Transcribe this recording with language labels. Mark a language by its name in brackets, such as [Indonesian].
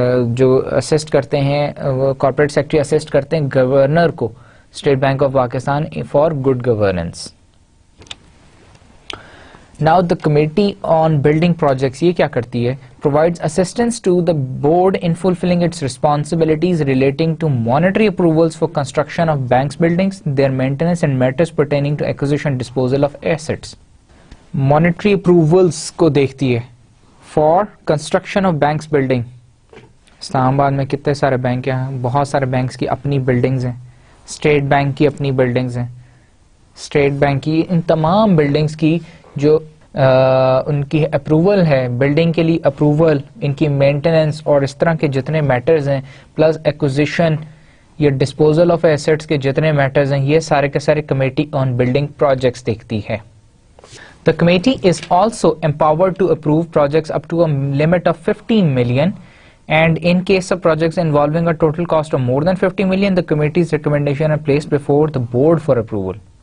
[Urdu] جو اسسٹ کرتے ہیں کارپوریٹ سیکرٹری اسسٹ کرتے ہیں گورنر کو state bank of Pakistan [English] For good governance. Now the Committee on Building Projects [Urdu] یہ کیا کرتی ہے؟ [English] Provides assistance to the board in fulfilling its responsibilities relating to monetary approvals for construction of banks buildings, their maintenance and matters pertaining to acquisition disposal of assets. Monetary approvals [Urdu] کو دیکھتی ہے [English] for construction of banks building. [Urdu] اسلام آباد میں کتنے سارے bank ہیں؟ بہت سارے بینکس کی اپنی بلڈنگز ہیں. اسٹیٹ بینک کی اپنی بلڈنگز ہیں. اسٹیٹ بینک کی ان تمام بلڈنگز کی جو ان کی اپروول ہے، بلڈنگ کے لیے اپروول، ان کی مینٹیننس اور اس طرح کے جتنے میٹرز ہیں، پلس ایکوزیشن یا ڈسپوزل آف ایسٹس کے جتنے میٹرز ہیں، یہ سارے کے سارے کمیٹی آن بلڈنگ پروجیکٹس دیکھتی ہے. [English] The committee is also empowered to approve projects up to a limit of 15 million, and in case of projects involving a total cost of more than 50 million, the committee's recommendation are placed before the board for approval.